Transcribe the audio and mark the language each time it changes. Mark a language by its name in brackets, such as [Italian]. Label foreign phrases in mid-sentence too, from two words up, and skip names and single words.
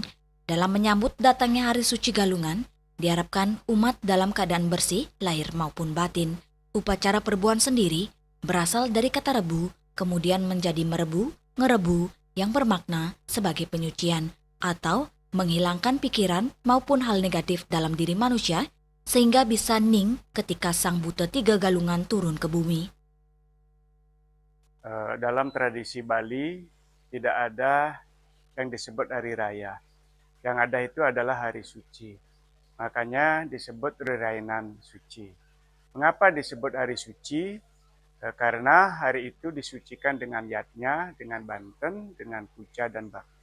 [Indonesian] Dalam menyambut datangnya hari suci Galungan, diharapkan umat dalam keadaan bersih, lahir maupun batin. Upacara perebuan sendiri berasal dari kata rebu, kemudian menjadi merebu, ngerebu, yang bermakna sebagai penyucian atau menghilangkan pikiran maupun hal negatif dalam diri manusia sehingga bisa ning ketika sang buta tiga galungan turun ke bumi. Dalam tradisi Bali tidak ada yang disebut hari raya. Yang ada itu adalah hari suci. Makanya disebut Rerainan Suci. Mengapa disebut hari suci? Karena hari itu disucikan dengan yatnya, dengan banten, dengan puja dan bakti.